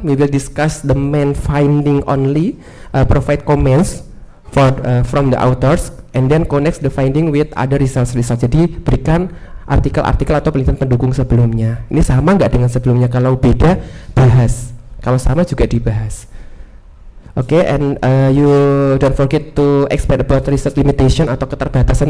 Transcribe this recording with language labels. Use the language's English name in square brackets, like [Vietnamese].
[English] We will discuss the main finding only, provide comments for from the authors, and then connect the finding with other results. [Indonesian] Jadi berikan artikel-artikel atau penelitian pendukung sebelumnya. Ini sama nggak dengan sebelumnya? Kalau beda, bahas. Kalau sama juga dibahas. [English] Oke, and you don't forget to explain about research limitation [Indonesian] atau keterbatasan.